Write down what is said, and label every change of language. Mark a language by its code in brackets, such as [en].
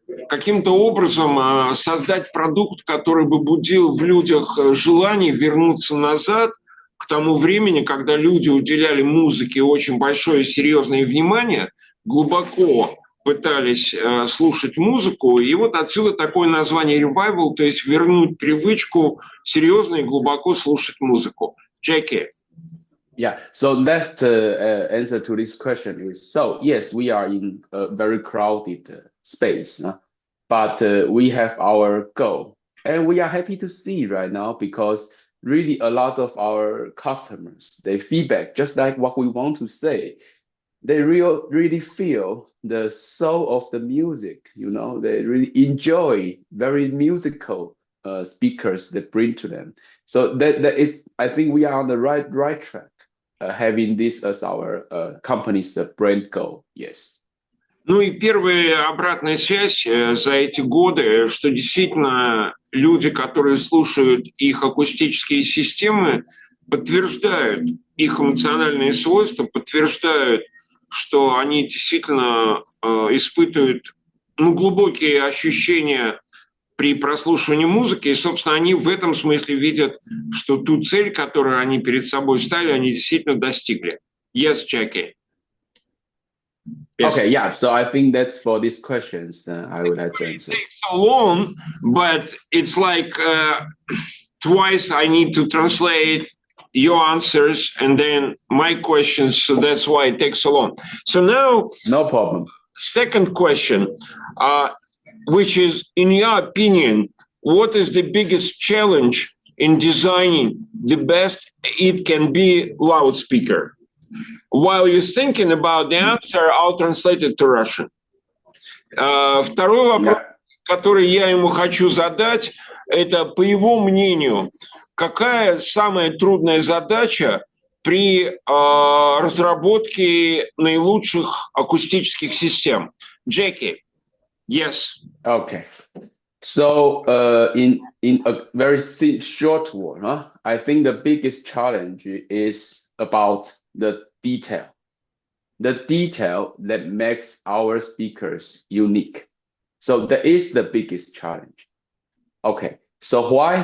[ru] каким-то образом создать продукт, который бы будил в людях желание вернуться назад к тому времени, когда люди уделяли музыке очень большое и серьезное внимание, глубоко пытались слушать музыку, и вот отсюда такое название revival, то есть вернуть привычку серьезно и глубоко слушать музыку. [en] Jacky. Yeah, so that's the answer to this question is, so yes, we are in a very crowded space, but we have our goal, and we are happy to see right now because really a lot of our customers, they feedback just like what we want to say. They really feel the soul of the music, you know, they really enjoy very musical speakers that bring to them. So that is, I think we are on the right track, having this as our company's brand goal, yes. [ru] Ну и первая обратная связь за эти годы, что действительно люди, которые слушают их акустические системы, подтверждают их эмоциональные свойства, подтверждают, что они действительно испытывают глубокие ощущения при прослушивании музыки, и, собственно, они в этом смысле видят, что ту цель, которую они перед собой ставили, они действительно достигли. [en] Yes, Jacky. Yes. Okay, yeah, so I think that's for these questions I would like to answer. It takes so long, but it's like twice I need to translate your answers and then my questions, so that's why it takes so long. So now, no problem. Second question, which is, in your opinion, what is the biggest challenge in designing the best it can be loudspeaker? While you're thinking about the answer, I'll translate it to Russian. [ru] Второй вопрос, который я ему хочу задать, это, по его мнению, какая самая трудная задача при разработке наилучших акустических систем? [en] Jacky, yes. Okay. So in a very short word, I think the biggest challenge is about the detail that makes our speakers unique. So that is the biggest challenge. Okay. So why?